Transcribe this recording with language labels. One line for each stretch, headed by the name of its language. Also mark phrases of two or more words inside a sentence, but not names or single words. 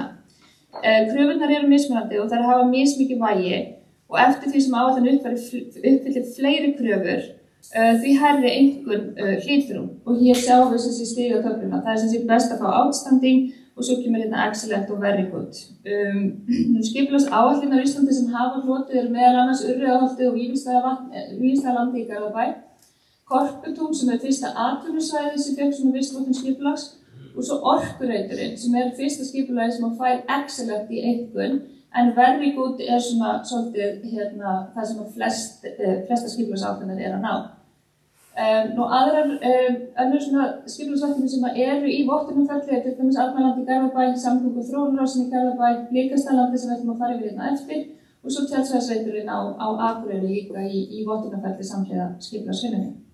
Icelandic: Kröfurnar eru mismunandi og þær hafa mismikið vægi og eftir því sem áætlan uppfyllir fleiri kröfur því hærri einkunn hlýtur hún og hér sjáum við sem sé stigatöfluna. Það sem sé best að fá outstanding og svo kemur excellent og
English: very good.
Icelandic: Skipulagsáætlanir á Íslandi sem hafa hlotið eru meðal annars Urriðaholtið og Vífilsstaðalandi í Garðabæ, Korputún sem fyrsta atvinnusvæði sem fékk svona vistvottun skipulags og svo Orkureiturinn sem fyrsta skipulagi sem fær excellent í einkunn en
English: very good
Icelandic: svona svolítið það sem flesta skipulagsáætlanir að ná. Önnur svona skipulagsáætlanir sem eru í vottunarferli til dæmis Arnarland í Garðabæ, Samgöngu og þróunarrásin í Garðabæ, Blikastaðalandi sem við ætlum að fara yfir eftir og svo Tjaldstæðisreiturinn á Akureyri líka í vottunarferli samhliða skipulagsvinnunni.